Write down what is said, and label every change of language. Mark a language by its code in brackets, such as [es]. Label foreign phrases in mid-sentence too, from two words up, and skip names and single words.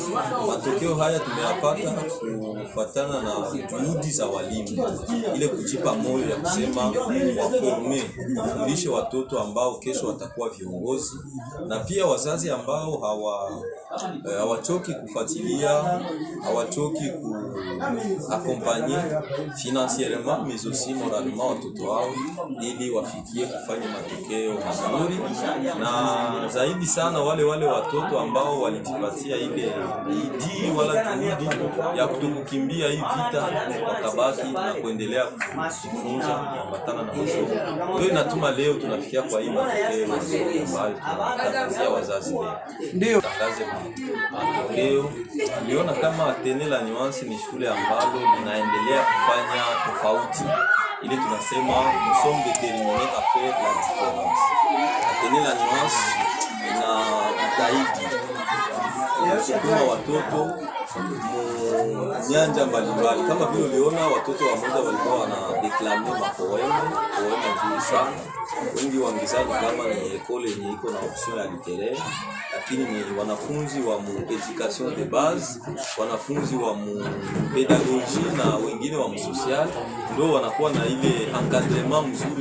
[sw] Matokeo haya tumeyapata kufuatana na juhudi za walimu, ile kujipa moyo ya kusema wafundishe watoto ambao kesho watakuwa viongozi, na pia wazazi ambao hawachoki kufuatilia, hawachoki [fr] accompagner financièrement mais aussi moralement [sw] watoto wao ili wafikie kufanya matokeo mazuri, na zaidi sana wale watoto ambao walijipatia ile bidii wala juhudi ya kutokukimbia hii vita, wakabaki na kuendelea kujifunza kuambatana na masomo. Ndio inatuma leo tunafikia kwa hii matokeo ambayo tunatangazia wazazi leo. Ndio tangaze matokeo. Tuliona kama Atene la Nuance ni shule ambalo linaendelea kufanya tofauti, ili tunasema [fr] nous sommes déterminés à faire la différence. [sw] Atene la Nuance inajitahidi kusukuma watoto nyanja mbalimbali, kama vile uliona watoto wamoja walikuwa wanadeklame mapoeme nzuri sana. Wengi wangizani kama ni ekole yenye iko na option ya literaire, lakini ni wanafunzi wa [fr] education de base, [sw] wanafunzi wa pedagogie na wengine wa social, ndio wanakuwa na ile encadrement mzuri.